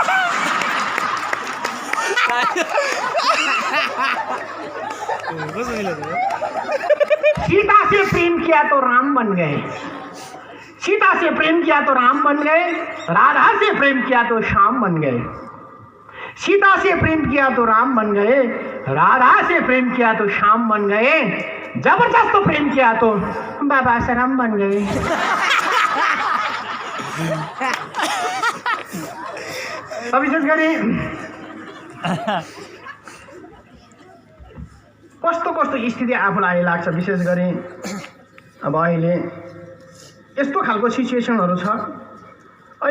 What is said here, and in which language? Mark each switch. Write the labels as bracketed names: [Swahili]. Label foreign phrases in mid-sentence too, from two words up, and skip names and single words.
[Hindi] सीता से प्रेम किया तो राम बन गए सीता से प्रेम किया तो राम बन गए राधा से प्रेम किया तो श्याम बन गए सीता से प्रेम किया तो राम बन गए राधा से प्रेम किया तो श्याम बन गए जबरदस्त प्रेम किया तो बाबा साराम बन गए [Nepali] विशेष गरी कस्तो कस्तो स्थिति आफूलाई लाग्छ विशेष गरी अब अहिले यस्तो खालको सिचुएसनहरू छ अहिले